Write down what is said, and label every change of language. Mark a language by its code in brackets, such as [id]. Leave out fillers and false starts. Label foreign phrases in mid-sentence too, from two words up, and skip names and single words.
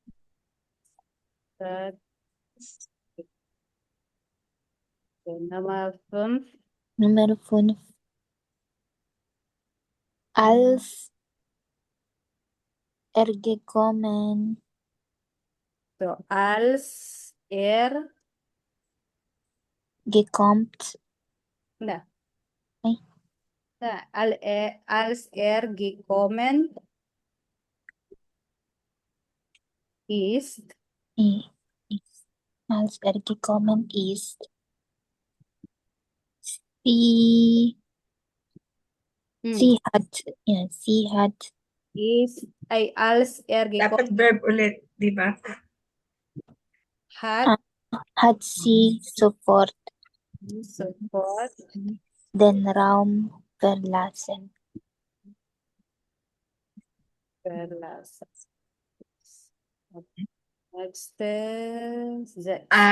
[de] das. So, Nummer 5. Nummer 5. Als gekommen So, als gekommt, na, Ay. na, als gekommen ist, ist, als gekommen ist, sie hat ist, ay, als gekommen [tl] Dapat verb ulit, di ba? [de] hat sie sofort sofort den Raum verlassen. verlassen. Okay. Nächste 6.